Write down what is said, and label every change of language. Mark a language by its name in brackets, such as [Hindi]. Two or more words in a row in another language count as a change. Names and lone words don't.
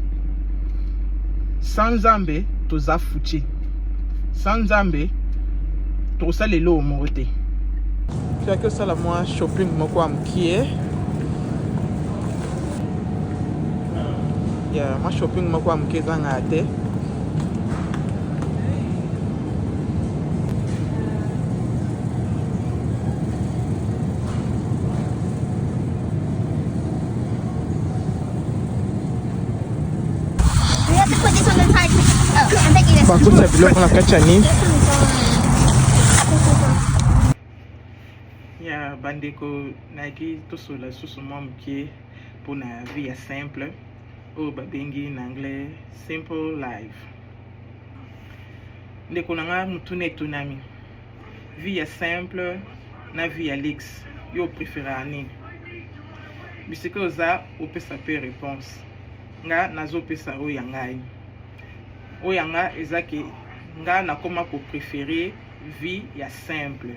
[Lingala] Sans Nzambe toza futi. Sans Nzambe tosala elo moko te. Tuaki osala mwa shopping moko ya mokie. Ya mwa shopping moko ya mokie ezanga te. [English] We have to put this on the side. Oh, I'm taking this. [Lingala] Bakota biloko na kati ya nini? Ya bandeko naki tosola susu mwa mokie mpona vie ya simple oyo babengi na anglais [English] simple life. [Lingala] Ndeko nanga mutune etunami. Vie ya simple na vie ya luxe yo prefera nini? Bisika oza opesa pe réponse. Nga nazopesa oyo ya ngai. Oyo ya nga ezaki nga nakoma ko préférer vie ya simple.